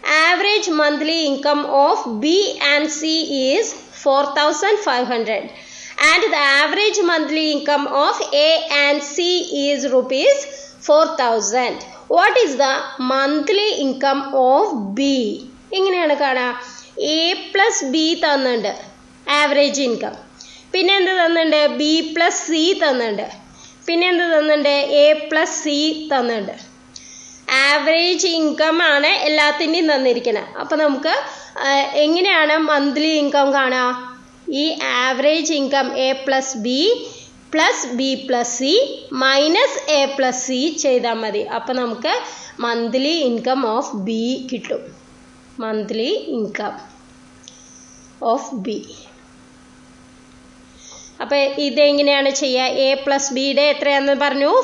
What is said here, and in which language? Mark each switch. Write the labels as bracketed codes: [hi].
[en] Average monthly income of B and C is 4,500. And the average monthly income of A and C is rupees 4,000. What is the monthly income of B? [ml] ഇങ്ങനെയാണ് കാണാം. A + B തന്നിട്ടുണ്ട് average income. പിന്നെ എന്ത് തന്നിട്ടുണ്ട്? B + C തന്നിട്ടുണ്ട്. പിന്നെ എന്ത് തന്നിട്ടുണ്ട്? A + C തന്നിട്ടുണ്ട്. ആവറേജ് ഇൻകം ആണ് എല്ലാത്തിൻ്റെയും തന്നിരിക്കുന്നത്. അപ്പോൾ നമുക്ക് എങ്ങനെയാണ് മന്ത്ലി ഇൻകം കാണുക? ഈ average income A + B + B + C - A + C ചെയ്താൽ മതി. അപ്പോൾ നമുക്ക് [en] monthly income of B [ml] കിട്ടും. [en] Monthly income of B. [ml] അപ്പോൾ ഇതെങ്ങനെയാണ് ചെയ്യുക? A + Bയുടെ എത്രയാണെന്ന് പറഞ്ഞു?